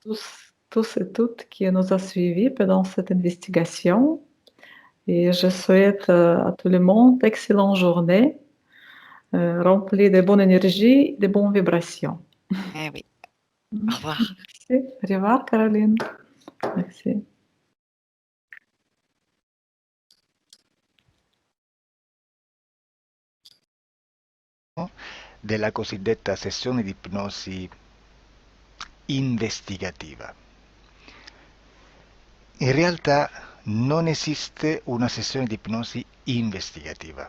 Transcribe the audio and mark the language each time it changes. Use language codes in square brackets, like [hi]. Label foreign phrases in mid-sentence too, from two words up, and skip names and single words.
[fr] tous et toutes qui nous a suivis pendant cette investigation. Et je souhaite à tout le monde d'excellentes journées, remplies de bonne énergie, de bonnes vibrations. Eh oui. Au revoir. Merci. Au revoir, Caroline. Merci. [it] Della cosiddetta sessione di ipnosi investigativa. In realtà non esiste una sessione di ipnosi investigativa.